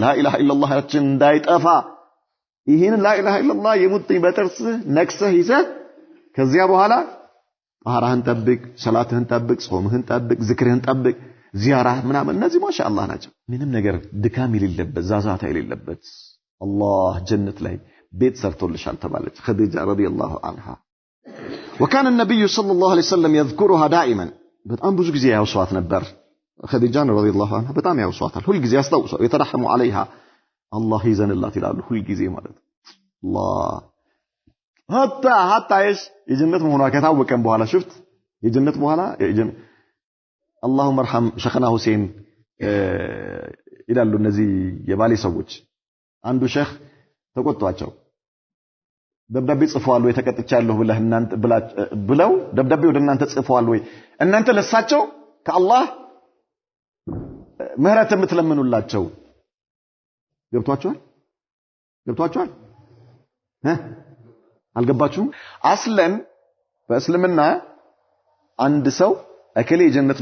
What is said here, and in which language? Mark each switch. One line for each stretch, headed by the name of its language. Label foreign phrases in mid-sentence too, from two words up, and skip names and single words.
Arabic: لا إله إلا اللهችን
Amharic: እንዳይጠፋ ይሄን
Arabic: لا إله إلا الله
Amharic: የሙጥኝ በጥርስህ ነክሰህ ይዘህ ከዚያ በኋላ ጣሃራህን ጠብቅ፣ ሰላትህን ጠብቅ፣ ጾምህን ጠብቅ፣ ዝክርህን ጠብቅ፣ ዚያራህ ምናምን እነዚህ ማሻአላህ ናቸው። ምንም ነገር ድካም የሌለበት ዛዛታ የሌለበት አላህ ጀነት ላይ ቤት ሰርቶልሻል ተባለች ኸዲጃ
Arabic: رضي الله عنها። وكان النبي صلى الله عليه وسلم يذكرها دائما
Amharic: በጣም ብዙ ጊዜ ያውሷት ነበር ኸዲጃን
Arabic: رضي الله عنها
Amharic: በጣም ያውሷታል ሁሉ ጊዜ ያስታውሳሉ የተረሐሙ
Arabic: عليها الله
Amharic: ይዘንላት ይላሉ ሁሉ ጊዜ ማለት الله
Arabic: حتى ايش
Amharic: የጀነት መሆኗ ከታወቀም በኋላ ሽፍት የጀነት በኋላ
Arabic: اللهم ارحم شيخنا حسين
Amharic: ይላሉ እነዚህ የባሌ ሰዎች አንዱ ሼክ ተቆጣቸው ደብዳቤ ጽፈዋል ወይ ተቀጥቻለሁ ብለው ደብዳቤ ወደ እናንተ ጽፈዋል ወይ እናንተ ለሳቸው ከአላህ ምህረት የምትለምኑላቸው ገብቷቸዋል አልገባችሁም አስለን በእስልምና አንድ ሰው እከሌ የጀነት